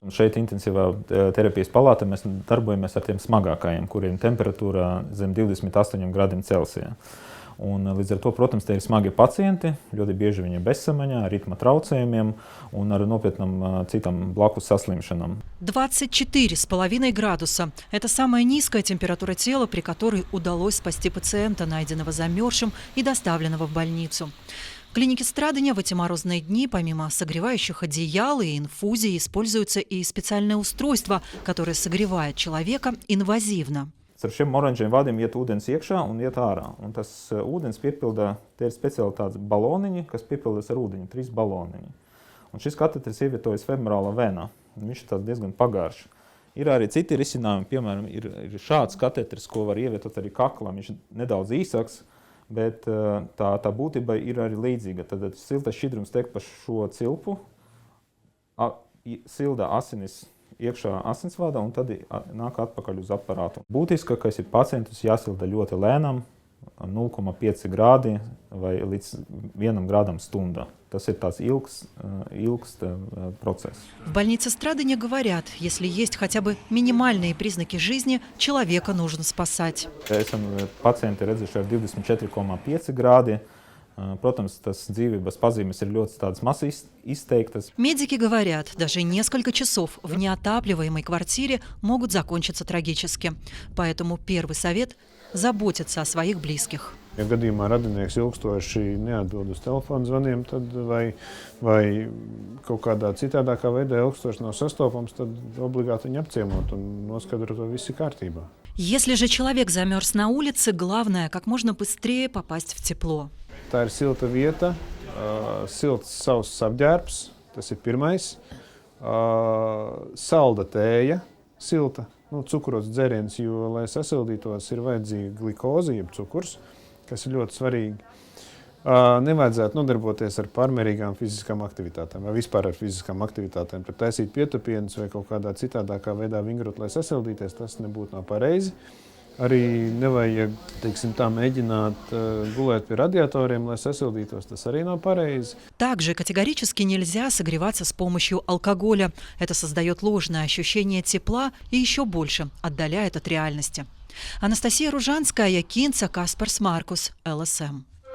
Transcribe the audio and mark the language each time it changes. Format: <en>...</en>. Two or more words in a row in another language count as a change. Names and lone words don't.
<lv>Šeit intensīvā terapijas palātā mēs darbojamies ar tiem smagākajiem, kuriem temperatūrā zem 28 grādiem Celsijā. Un, līdz ar to, protams, te ir smagi pacienti, ļoti bieži viņi ir bezsamaņā, ritma traucējumiem un ar nopietnām citām blakus saslimšanām.</lv> <ru>24,5 градуса – это самая низкая температура тела, при которой удалось спасти пациента, найденного замерзшим и доставленного в больницу. В клинике Страдания в эти морозные дни, помимо согревающих одеял и инфузий, используется и специальное устройство, которое согревает человека инвазивно.</ru> <lv>Ar šiem oranžiem vadiem iet ūdens iekšā un iet ārā. Un tas ūdens piepildā, te ir speciāli tāds baloniņi, kas piepildas ar ūdeņu, 3 baloniņi. Un šis kateters ievietojas femorālā vēnā. Viņš ir tāds diezgan pagāršs. Ir arī citi risinājumi, piemēram, ir šāds kateters, ko var ievietot arī kaklam. Viņš ir nedaudz īsāks, bet tā būtība ir arī līdzīga. Tad siltais šķidrums tek pa šo cilpu, silda asinis iekšā asinsvadā un tad nāk atpakaļ uz aparātu. Būtiskākais ir pacientus jāsilda ļoti lēnām, 0,5 grādi vai līdz 1 grādam stundā. Tas ir tāds ilgs процесс.</lv> <ru>В больнице Страдания говорят, если есть хотя бы минимальные признаки жизни, человека нужно спасать.</ru> <lv>Esam pacienti redzuši ar 24,5 grādi. Protams, tas dzīvības pazīmes ir ļoti tādas maz izteiktas.</lv> <ru>Медики говорят, даже несколько часов в неотапливаемой квартире могут закончиться трагически. Поэтому первый совет – заботиться о своих близких.</ru> <lv>Ja gadījumā radinieks ilgstoši neatbild uz telefonu zvaniem, tad vai kaut kādā citādākā veidā ilgstoši nav sastopams, tad obligāti viņu apciemot un noskaidrot, vai viss ir kārtībā.</lv> <ru>Если же человек замерз на улице, главное – как можно быстрее попасть в тепло.</ru> <lv>Tā ir silta vieta, silts sauss apģērbs, tas ir pirmais. Salda tēja, silta, cukurots dzēriens, jo, lai sasildītos, ir vajadzīga glikoze, jeb cukurs, kas ir ļoti svarīgi. Nevajadzētu nodarboties ar pārmērīgām fiziskām aktivitātēm vai vispār ar fiziskām aktivitātēm. Pat taisīt pietupienus vai kaut kādā citādākā veidā vingrot, lai sasildīties, tas nebūtu nav pareizi. Arī nevajag, teiksim tā, mēģināt gulēt pie радиаторiem, lai sasildītos, tas arī nav pareizi.</lv> <ru>Также категорически нельзя согреваться с помощью алкоголя. Это создает ложное ощущение тепла и еще больше отдаляет от реальности. Анастасия Ружанская, Якинца, Каспарс Маркус, ЛСМ.</ru>